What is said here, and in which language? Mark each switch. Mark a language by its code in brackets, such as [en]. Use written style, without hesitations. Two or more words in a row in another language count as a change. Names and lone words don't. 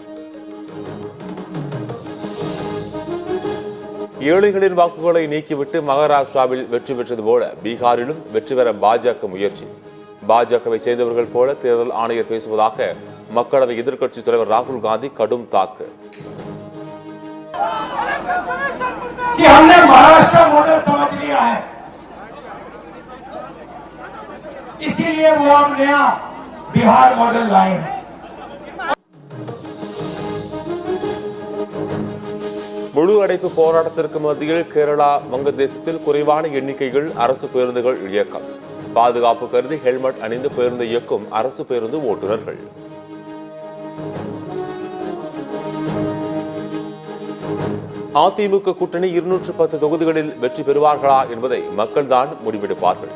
[ta] ஏழைகளின் வாக்குகளை நீக்கிவிட்டு மகாராஷ்டிராவில் வெற்றி பெற்றது போல பீகாரிலும் வெற்றி பெற பாஜக முயற்சி. பாஜகவை சேர்ந்தவர்கள் போல தேர்தல் ஆணையர் பேசுவதாக மக்களவை எதிர்க்கட்சித் தலைவர் ராகுல் காந்தி கடும் தாக்கு. [hi] इसीलिए वो हम नया बिहार मॉडल लाए हैं. [ta] முழு அடைப்பு போராட்டத்திற்கு மத்தியில் கேரளா, வங்கதேசத்தில் குறைவான எண்ணிக்கையில் அரசு பேருந்துகள் இயக்கம். பாதுகாப்பு கருதி ஹெல்மெட் அணிந்து பேருந்து இயக்கும் அரசு பேருந்து ஓட்டுநர்கள். அதிமுக கூட்டணி 210 தொகுதிகளில் வெற்றி பெறுவார்களா என்பதை மக்கள்தான் முடிவெடுப்பார்கள்.